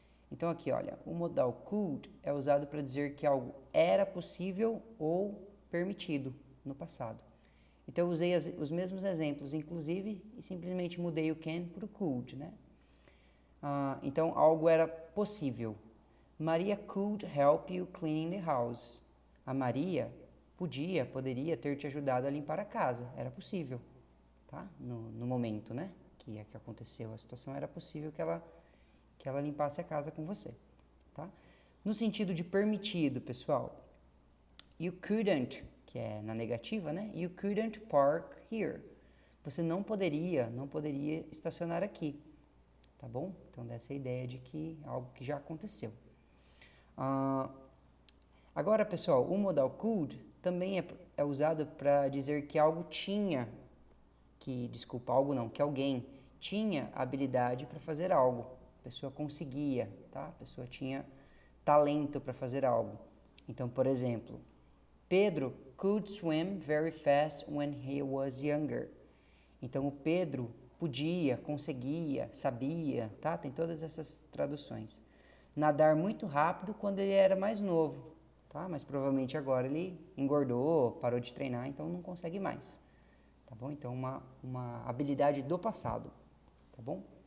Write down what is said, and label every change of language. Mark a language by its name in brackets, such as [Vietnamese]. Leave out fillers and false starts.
[Portuguese] Então aqui, olha, o modal could é usado para dizer que algo era possível ou permitido no passado. Então eu usei os mesmos exemplos, inclusive, e simplesmente mudei o can para o could, né? Então algo era possível. [English] Maria could help you cleaning the house. [Portuguese] A Maria poderia ter te ajudado a limpar a casa. Era possível, tá? No momento, né? Que aconteceu a situação, era possível que ela limpasse a casa com você, tá? No sentido de permitido, pessoal, [English] you couldn't, [Portuguese] que é na negativa, né? [English] You couldn't park here. [Portuguese] Você não poderia estacionar aqui, tá bom? Então, dessa ideia de que algo que já aconteceu. Agora, pessoal, o modal could também é usado para dizer que algo tinha, que alguém tinha habilidade para fazer algo. A pessoa conseguia, tá? A pessoa tinha talento para fazer algo. Então, por exemplo, [English] Pedro could swim very fast when he was younger. [Portuguese] Então, o Pedro podia, conseguia, sabia, tá? Tem todas essas traduções. Nadar muito rápido quando ele era mais novo, tá? Mas provavelmente agora ele engordou, parou de treinar, então não consegue mais, tá bom? Então, uma habilidade do passado, tá bom?